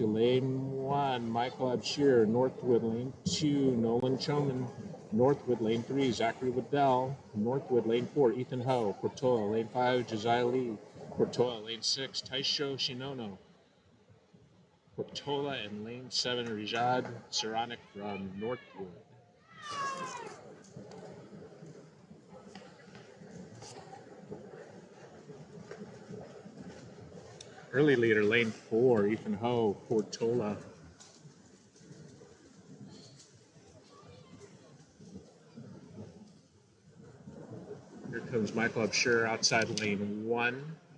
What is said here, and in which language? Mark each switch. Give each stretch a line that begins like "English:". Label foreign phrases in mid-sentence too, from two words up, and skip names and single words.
English: Lane 1, Michael Abshir, Northwood. Lane 2, Nolan Choman, Northwood. Lane 3, Zachary Waddell, Northwood. Lane 4, Ethan Ho, Portola. Lane 5, Josiah Lee, Portola. Lane 6, Taisho Shinono, Portola. And lane 7, Rijad Saranic from Northwood. Early leader, lane 4, Ethan Ho, Portola. Here comes Michael Abshir outside lane 1.